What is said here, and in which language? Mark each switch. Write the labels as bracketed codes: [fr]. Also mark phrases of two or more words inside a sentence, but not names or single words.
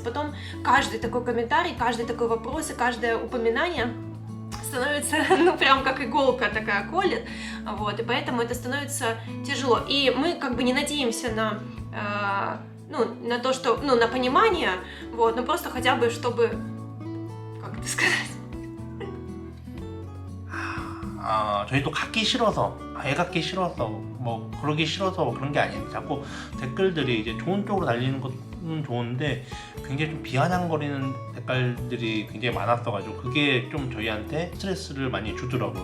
[ru] Потом каждый такой комментарий, каждый такой вопрос и каждое упоминание становится, прям как иголка такая колет, вот, и поэтому это становится тяжело. И мы как бы не надеемся на то, что, на понимание, вот, но просто хотя бы, чтобы, как это сказать? [ko] 저희도 갖기 싫어서, 애 갖기 싫어서, 그러기 싫어서 그런 게 아니에요. 자꾸 댓글들이 이제 좋은 쪽으로 달리는 것은 좋은데 굉장히 좀 비아냥거리는 댓글들이 굉장히 많았어가지고 그게 좀 저희한테 스트레스를 많이 주더라고요.